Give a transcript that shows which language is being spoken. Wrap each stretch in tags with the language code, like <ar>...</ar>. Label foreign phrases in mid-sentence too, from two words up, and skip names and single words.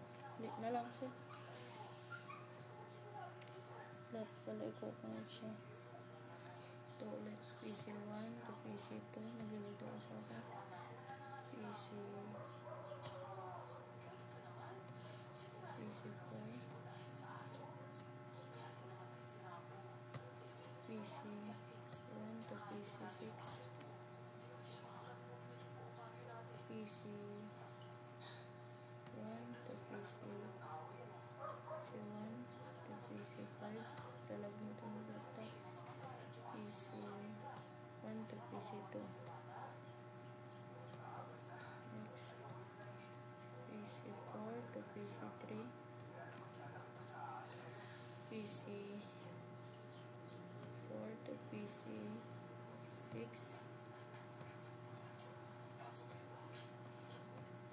<tl>Delete na lang siya. Dapat pala i-connect siya. Ito ulit. PC1 to PC2. Naglilito ko sa akin. PC4. PC1 to PC6. PC1 to PC1 to PC5. Dalag mo ito ng laptop. PC1 to PC2. Next, PC4 to PC3. PC4 to PC6.</tl>